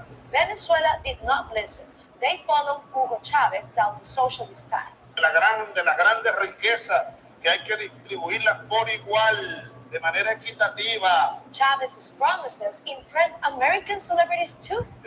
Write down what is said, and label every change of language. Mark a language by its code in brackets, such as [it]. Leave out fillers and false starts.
[en] Venezuela did not listen. They followed Hugo Chavez down the socialist path. [es] De las grandes riquezas que hay que distribuirlas por igual, de manera equitativa. [en] Chavez's promises impressed American celebrities too.